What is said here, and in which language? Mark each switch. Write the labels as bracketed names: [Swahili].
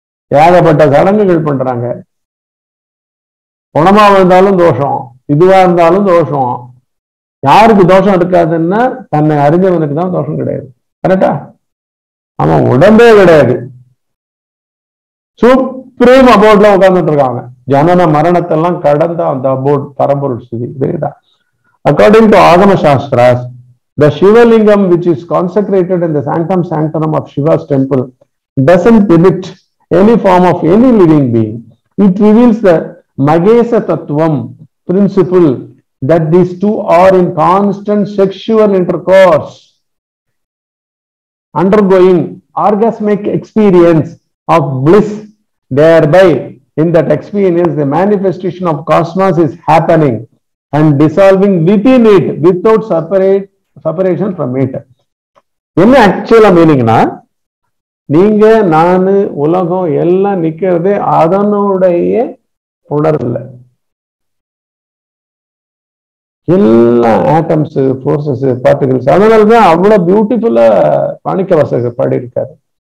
[Tamil] ஏகப்பட்ட சடங்குகள் பண்றாங்க. குணமா இருந்தாலும் தோஷம், இதுவா இருந்தாலும் தோஷம். யாருக்கு தோஷம் இருக்காதுன்னா தன்னை அறிஞ்சவனுக்கு தான் தோஷம் கிடையாது. கரெக்டா? அவன் உடம்பே கிடையாது, சுப்ரீம் அபோர்ட்ல உட்கார்ந்துட்டு இருக்காங்க. ஜனன மரணத்தெல்லாம் கடந்த அந்த அபோர்ட் பரம்பொருள் ஸ்திதி. இதுதான் அக்கார்டிங் டு ஆகம shastras, [English] the Shivalingam which is consecrated in the sanctum sanctorum of Shiva's temple doesn't permit any form of any living being. It reveals the Magesa Tattvam principle that these two are in constant sexual intercourse, undergoing orgasmic experience of bliss. Thereby, in that experience, the manifestation of cosmos is happening and dissolving within it without separation from it. [Tamil] என்ன ஆக்சுவலா மீனிங்னா, நீங்க நானு உலகம் எல்லாம் நிக்கிறது அதனுடைய உணர்வுல. எல்லா ஆட்டம்ஸ், போர்சஸ், பார்ட்டிகிள்ஸ். அதனாலதான் அவ்வளவு பியூட்டிஃபுல்லா மாணிக்க வாசகர் பாடியிருக்காரு.